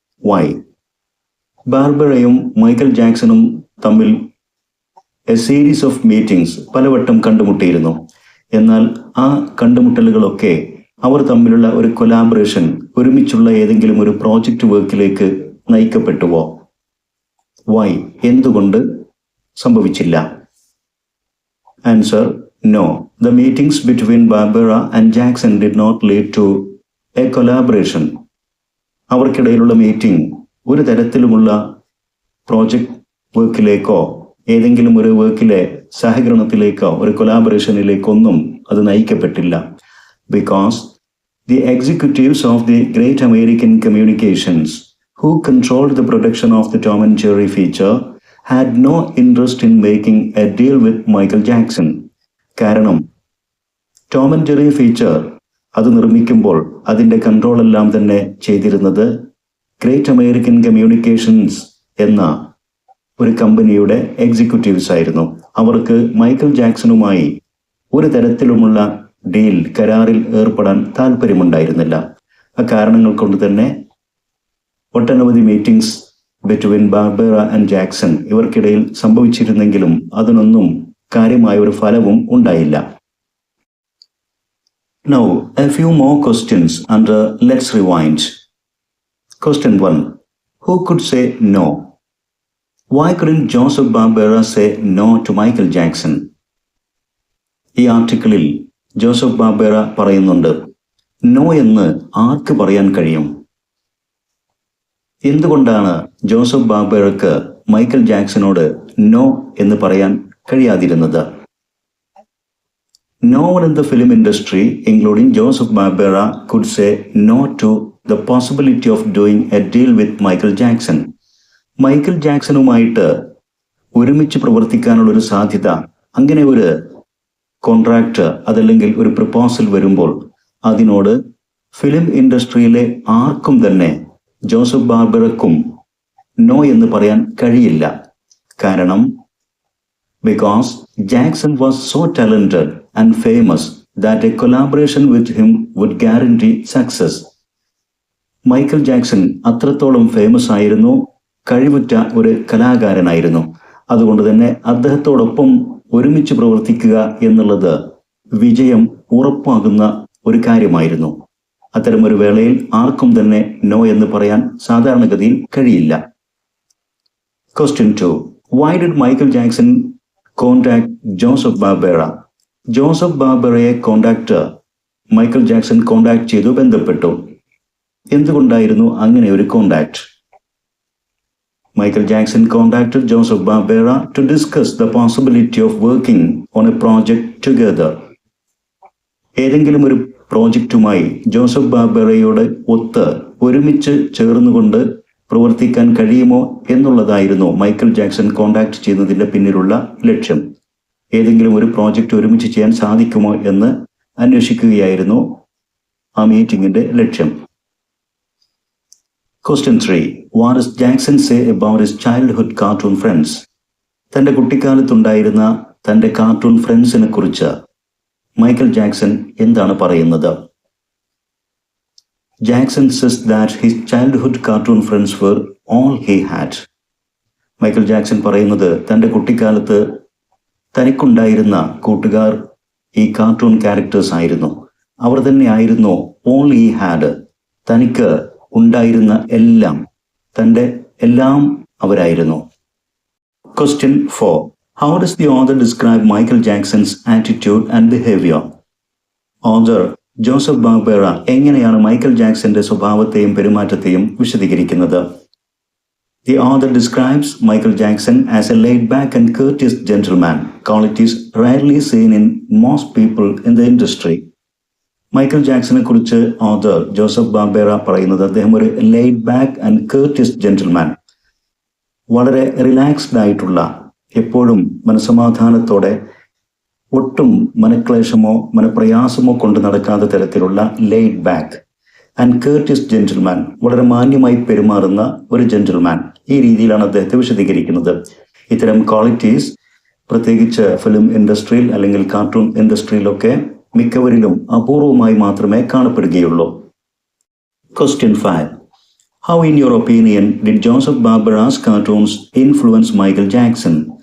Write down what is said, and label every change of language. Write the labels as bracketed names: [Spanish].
[English] Why? [Malayalam] ബാർബറയും Michael ജാക്സണും തമ്മിൽ [English] a series of meetings [Malayalam] പലവട്ടം കണ്ടുമുട്ടിയിരുന്നു. എന്നാൽ ആ കണ്ടുമുട്ടലുകളൊക്കെ അവർ തമ്മിലുള്ള ഒരു കൊലാബറേഷൻ, ഒരുമിച്ചുള്ള ഏതെങ്കിലും ഒരു പ്രോജക്റ്റ് വർക്കിലേക്ക് നയിക്കപ്പെട്ടുവോ? [English] Why? [Malayalam] എന്തുകൊണ്ട് സംഭവിച്ചില്ല? [English] Answer: no. The meetings between Barbera and Jackson did not lead to a collaboration. [Malayalam] അവർക്കിടയിലുള്ള meeting ഒരു തരത്തിലുമുള്ള പ്രോജക്റ്റ് വർക്കിലേക്കോ ഏതെങ്കിലും ഒരു വർക്കിലെ സഹകരണത്തിലേക്കോ ഒരു കൊലാബറേഷനിലേക്കൊന്നും അത് നയിക്കപ്പെട്ടില്ല. [English] Because the executives of the Great American Communications, who controlled the production of the Tom and Jerry feature, had no interest in making a deal with Michael Jackson. [Malayalam] കാരണം Tom and Jerry feature അത് നിർമ്മിക്കുമ്പോൾ അതിൻ്റെ കൺട്രോളെല്ലാം തന്നെ ചെയ്തിരുന്നത് great American communications എന്ന ഒരു കമ്പനിയുടെ executives ആയിരുന്നു. അവർക്ക് മൈക്കൽ ജാക്സണുമായി ഒരു തരത്തിലുമുള്ള ഡീൽ, കരാറിൽ ഏർപ്പെടാൻ താല്പര്യമുണ്ടായിരുന്നില്ല. ആ കാരണങ്ങൾ കൊണ്ട് തന്നെ ഒട്ടനവധി [English] meetings between Barbera and Jackson [Malayalam] ഇവർക്കിടയിൽ സംഭവിച്ചിരുന്നെങ്കിലും അതിനൊന്നും കാര്യമായ ഒരു ഫലവും ഉണ്ടായില്ല. [English] Now, a few more questions under Let's Rewind. Question 1. Who could say no? Why couldn't Joseph Barbera say no to Michael Jackson? [Malayalam] ഈ ആർട്ടിക്കിളിൽ ജോസഫ് ബാർബേറ പറയുന്നുണ്ട്, നോ എന്ന് ആർക്ക് പറയാൻ കഴിയും? എന്തുകൊണ്ടാണ് ജോസഫ് ബാർബേറക്ക് മൈക്കൽ ജാക്സനോട് നോ എന്ന് പറയാൻ കഴിയാതിരുന്നത്? [English] No one in the film industry, including Joseph Barbera, could say no to the possibility of doing a deal with Michael Jackson. [Malayalam] Michael ജാക്സണുമായിട്ട് ഒരുമിച്ച് പ്രവർത്തിക്കാനുള്ളൊരു സാധ്യത, അങ്ങനെ ഒരു കോൺട്രാക്ട് അതല്ലെങ്കിൽ ഒരു പ്രപ്പോസൽ വരുമ്പോൾ അതിനോട് ഫിലിം ഇൻഡസ്ട്രിയിലെ ആർക്കും തന്നെ ജോസഫ് ബാർബറക്കും നോ എന്ന് പറയാൻ കഴിയില്ല. കാരണം [English] because Jackson was so talented and famous that a collaboration with him would guarantee success. [Malayalam] Michael Jackson അത്രത്തോളം ഫേമസ് ആയിരുന്നു, കഴിവുറ്റ ഒരു കലാകാരനായിരുന്നു. അതുകൊണ്ട് തന്നെ അദ്ദേഹത്തോടൊപ്പം ഒരുമിച്ച് പ്രവർത്തിക്കുക എന്നുള്ളത് വിജയം ഉറപ്പാകുന്ന ഒരു കാര്യമായിരുന്നു. അത്തരമൊരു വേളയിൽ ആർക്കും തന്നെ നോ എന്ന് പറയാൻ സാധാരണഗതിയിൽ കഴിയില്ല. [English] Question 2. Why did Michael Jackson contact Joseph Barbera? [Malayalam] Joseph ബാർബറയെ Michael Jackson contact ചെയ്തു, ബന്ധപ്പെട്ടു. എന്തുകൊണ്ടായിരുന്നു അങ്ങനെ ഒരു contact? [English] Michael Jackson contacted Joseph Barbera to discuss the possibility of working on a project together. [Malayalam] ഏതെങ്കിലും ഒരു പ്രോജക്റ്റുമായി ജോസഫ് ബാർബറയോട് ഒരുമിച്ച് ചേർന്നുകൊണ്ട് പ്രവർത്തിക്കാൻ കഴിയുമോ എന്നുള്ളതായിരുന്നു മൈക്കൽ ജാക്സൺ കോണ്ടാക്ട് ചെയ്യുന്നതിൻ്റെ പിന്നിലുള്ള ലക്ഷ്യം. ഏതെങ്കിലും ഒരു പ്രോജക്റ്റ് ഒരുമിച്ച് ചെയ്യാൻ സാധിക്കുമോ എന്ന് അന്വേഷിക്കുകയായിരുന്നു ആ മീറ്റിംഗിന്റെ ലക്ഷ്യം. [English] Question 3. What does Jackson say about his childhood cartoon friends? [Malayalam] തൻ്റെ കുട്ടിക്കാലത്തുണ്ടായിരുന്ന തൻ്റെ കാർട്ടൂൺ ഫ്രണ്ട്സിനെ കുറിച്ച് മൈക്കൽ ജാക്സൺ എന്താണ് പറയുന്നത്? [English] Jackson says that his childhood cartoon friends were all he had. [Malayalam] Michael Jackson പറയുന്നത് തൻ്റെ കുട്ടിക്കാലത്ത് തനിക്കുണ്ടായിരുന്ന കൂട്ടുകാർ ഈ കാർട്ടൂൺ ക്യാരക്ടേഴ്സ് ആയിരുന്നു. അവർ തന്നെ ആയിരുന്നു [English] all he had. [Malayalam] തനിക്ക് ഉണ്ടായിരുന്ന എല്ലാം, തൻ്റെ എല്ലാം അവരായിരുന്നു. [English] Question 4. How does the author describe Michael Jackson's attitude and behavior? [Malayalam] Author Joseph Barbara എങ്ങനെയാണ് മൈക്കൽ ജാക്സന്റെ സ്വഭാവത്തെയും പെരുമാറ്റത്തെയും വിശദീകരിക്കുന്നത്? [English] The author describes Michael Jackson as a laid-back and courteous gentleman, qualities rarely seen in most people in the industry. [Malayalam] Michael ജാക്സനെ കുറിച്ച് author Joseph Barbara പറയുന്നത് അദ്ദേഹം ഒരു [English] laid back and courteous gentleman, [Malayalam] വളരെ relaxed ആയിട്ടുള്ള, എപ്പോഴും മനസമാധാനത്തോടെ, ഒട്ടും മനക്ലേശമോ മനപ്രയാസമോ കൊണ്ട് നടക്കാത്ത തരത്തിലുള്ള laid back and courteous gentleman, വളരെ മാന്യമായി പെരുമാറുന്ന ഒരു ജെന്റിൽമാൻ. ഈ രീതിയിലാണ് അദ്ദേഹത്തെ വിശദീകരിക്കുന്നത്. ഇത്തരം ക്വാളിറ്റീസ് പ്രത്യേകിച്ച് ഫിലിം ഇൻഡസ്ട്രിയിൽ അല്ലെങ്കിൽ കാർട്ടൂൺ ഇൻഡസ്ട്രിയിലൊക്കെ മിക്കവരിലും അപൂർവമായി മാത്രമേ കാണപ്പെടുകയുള്ളൂ. [English] Question 5. How in your opinion did Joseph Barbera's cartoons influence Michael Jackson?